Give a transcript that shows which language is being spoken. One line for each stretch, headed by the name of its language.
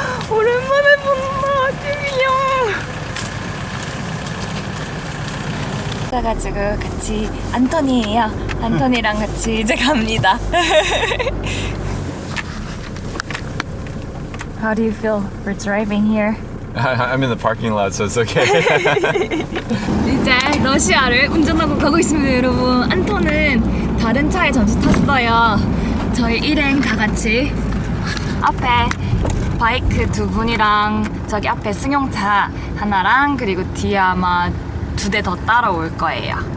Korean: 오랜만에 본다, TV형. 그래가지고 같이 안톤이에요. 안톤이랑 같이 이제 갑니다.
English: How do you feel for driving here? I'm in the parking lot, so it's okay.
Korean: 이제 러시아를 운전하고 가고 있습니다, 여러분. 안톤은 다른 차에 잠시 탔어요. 저희 일행 다 같이 앞에 바이크 2분이랑 저기 앞에 승용차 하나랑 그리고 뒤에 아마 2대 더 따라올 거예요.